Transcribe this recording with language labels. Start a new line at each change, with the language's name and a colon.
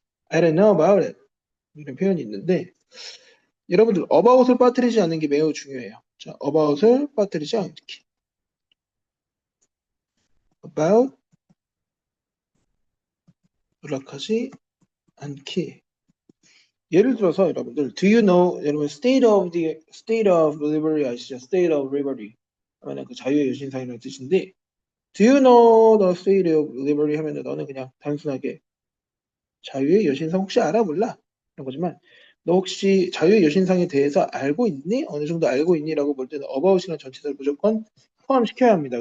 English: I don't know about it.
Korean: 이런 표현이 있는데 여러분들 about을 빠뜨리지 않는 게 매우 중요해요. 자, about을 빠뜨리지 않기. about 요락하지 않기. 예를 들어서 여러분들
English: do you know
Korean: 여러분 state of liberty 아시죠? state of liberty 하면은 그 자유의 여신상이라는 뜻인데
English: do you know the state of liberty
Korean: 하면은 너는 그냥 단순하게 자유의 여신상 혹시 알아 몰라 이런 거지만 너 혹시 자유의 여신상에 대해서 알고 있니? 어느 정도 알고 있니?라고 볼 때는 about이나 전치사를 무조건 포함시켜야 합니다.